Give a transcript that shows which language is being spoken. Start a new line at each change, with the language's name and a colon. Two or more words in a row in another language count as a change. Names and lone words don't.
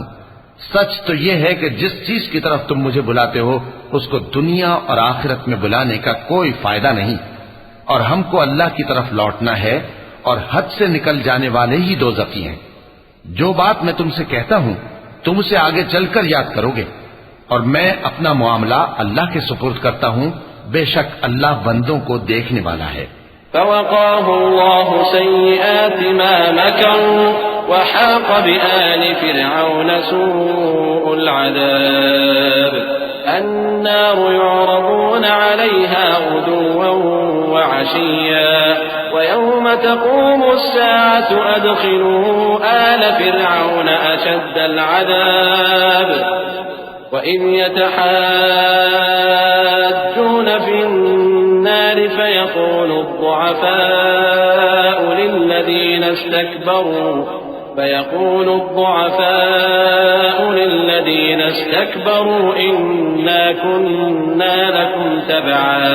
Hindi: सच तो यह है कि जिस चीज की तरफ तुम मुझे बुलाते हो उसको दुनिया और आखिरत में बुलाने का कोई फायदा नहीं, और हमको अल्लाह की तरफ लौटना है, और हद से निकल जाने वाले ही दोज़खी हैं। जो बात मैं तुमसे कहता हूं तुम उसे आगे चलकर याद करोगे, और मैं अपना मामला अल्लाह के सुपुर्द करता हूं। बेशक अल्लाह बंदों को देखने वाला है।
Arabic: فوقاه الله سيئات ما مكروا وحاق بآل فرعون سوء العذاب النار يعرضون عليها غدوا وعشيا ويوم تقوم الساعة أدخلوا آل فرعون أشد العذاب وإذ يتحاجون في النار فيقول الضعفاء للذين استكبروا إنا كنا لكم تبعا